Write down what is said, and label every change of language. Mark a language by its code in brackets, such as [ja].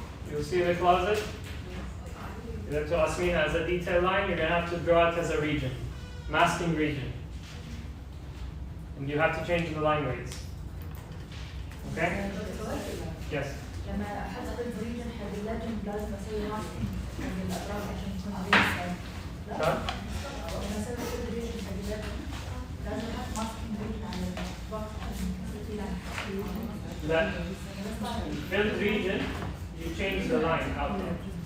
[en] You'll see the closet. Then to Asmina as a detail line, you're going to have to draw it as a region, masking region. And you have to change the line weights. Okay? Yes. [ar] لما احط الريجن حق اللجن لازم اسوي ماسكينج حق الاطراف عشان يكون ابيض. لا. لما اسوي الريجن حق اللجن لازم احط ماسكينج ريجن على الباك عشان يصير [en] That filled region, you change the line out there.